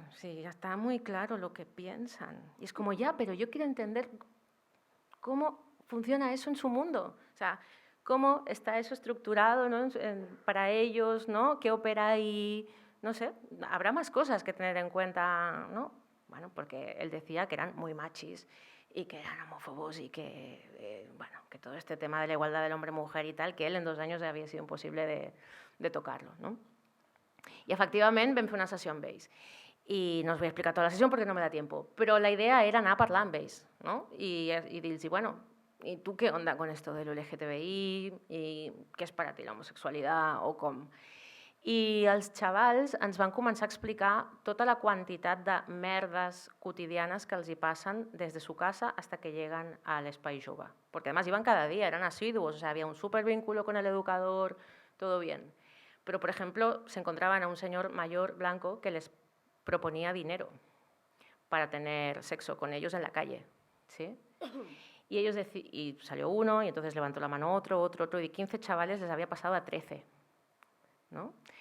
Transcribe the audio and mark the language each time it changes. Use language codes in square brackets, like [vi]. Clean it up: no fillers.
[es] Sí, ya está muy claro lo que piensan. Y es como, ya, pero yo quiero entender cómo funciona eso en su mundo, o sea, cómo está eso estructurado, ¿no?, para ellos, ¿no?, qué opera ahí. No sé, habrá más cosas que tener en cuenta, ¿no? Bueno, porque él decía que eran muy machis y que eran homófobos y que, bueno, que todo este tema de la igualdad del hombre-mujer y tal, que él en 2 años había sido imposible de tocarlo, ¿no? [ca] I efectivament vam fer una sessió amb ells. I no us vull explicar tota la sessió perquè [es] no me da tiempo, [ca] però la idea era anar a parlar amb ells, ¿no? I dir-los, [es] bueno, ¿y tú qué onda con esto del LGTBI? ¿Y qué es para ti la homosexualidad? [ca] O com? I els xavals ens van començar a explicar tota la quantitat de merdes quotidianes que els hi passen des de [es] su casa hasta que llegan [ca] al espai jove. [es] Porque además iban cada día, eran asiduos, o sea, había un súper vínculo con el educador, todo bien. Pero, por ejemplo, se encontraban a un señor mayor blanco que les proponía dinero para tener sexo con ellos en la calle, ¿sí? Y salió uno y entonces levantó la mano otro, y de 15 chavales les había pasado a 13. ¿No?